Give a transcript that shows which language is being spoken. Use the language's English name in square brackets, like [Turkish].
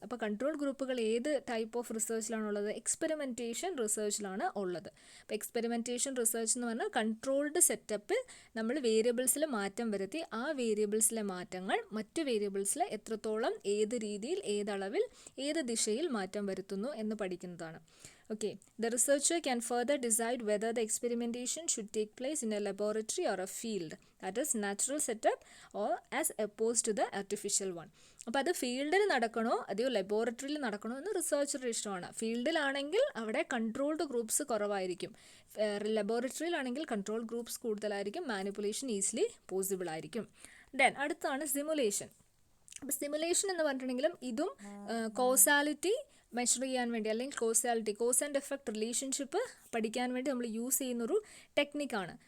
[Malayalam] അപ്പോൾ കൺട്രോൾ ഗ്രൂപ്പുകൾ ഏത് ടൈപ്പ് ഓഫ് റിസർച്ചിലാണുള്ളത്? എക്സ്പെരിമെൻറ്റേഷൻ റിസർച്ചിലാണ് ഉള്ളത്. അപ്പോൾ എക്സ്പെരിമെൻറ്റേഷൻ റിസർച്ച് എന്ന് പറഞ്ഞാൽ കൺട്രോൾഡ് സെറ്റപ്പിൽ നമ്മൾ വേരിയബിൾസിൽ മാറ്റം വരുത്തി ആ വേരിയബിൾസിലെ മാറ്റങ്ങൾ മറ്റ് വേരിയബിൾസിൽ എത്രത്തോളം, ഏത് രീതിയിൽ, ഏതളവിൽ, ഏത് ദിശയിൽ മാറ്റം വരുത്തുന്നു എന്ന് പഠിക്കുന്നതാണ്. [English] Okay, the researcher can further decide whether the experimentation should take place in a laboratory or a field, that is natural setup, or as opposed to the artificial one. [Malayalam] അപ്പോൾ അത് ഫീൽഡിൽ നടക്കണോ അതെയോ ലബോറട്ടറിയിൽ നടക്കണോ എന്ന് റിസർച്ചറുടെ ഇഷ്ടമാണ്. ഫീൽഡിലാണെങ്കിൽ അവിടെ കൺട്രോൾഡ് ഗ്രൂപ്പ്സ് കുറവായിരിക്കും, ലബോറട്ടറിയിലാണെങ്കിൽ control groups കൂടുതലായിരിക്കും, മാനിപ്പുലേഷൻ ഈസിലി പോസിബിൾ ആയിരിക്കും. ദെൻ അടുത്താണ് സിമുലേഷൻ. അപ്പോൾ സിമുലേഷൻ എന്ന് പറഞ്ഞിട്ടുണ്ടെങ്കിലും ഇതും കോസാലിറ്റി മെഷർ ചെയ്യാൻ വേണ്ടി, അല്ലെങ്കിൽ causality, cause and effect relationship പഠിക്കാൻ വേണ്ടി നമ്മൾ യൂസ് ചെയ്യുന്നൊരു ടെക്നിക്കാണ്.